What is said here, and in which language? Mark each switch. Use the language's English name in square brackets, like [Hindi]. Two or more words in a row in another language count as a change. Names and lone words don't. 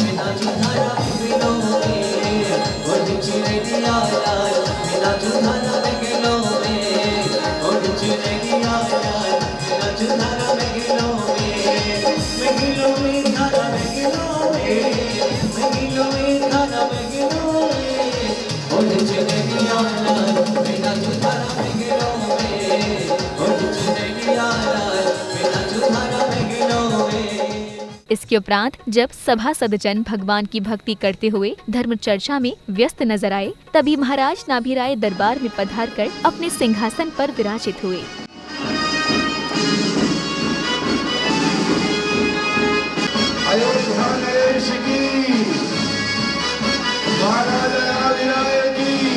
[Hindi] चुधारा बेगलों में ओढ़ चुनरिया लाल मेरा चुधारा बेगलों में ओढ़ चुनरिया लाल मेरा चुधारा बेगलों में धारा बेगलों में धारा बेगलों में ओढ़ चुनरिया लाल मेरा चुधारा बेगलों में ओढ़ चुनरिया लाल मेरा चुधारा बेगलों में। इसके उपरांत जब सभासद जन भगवान की भक्ति करते हुए धर्म चर्चा में व्यस्त नजर आए, तभी महाराज नाभिराय दरबार में पधारकर अपने सिंहासन पर विराजित हुए। अयोध्या नरेश की, महाराज नाभिराय की।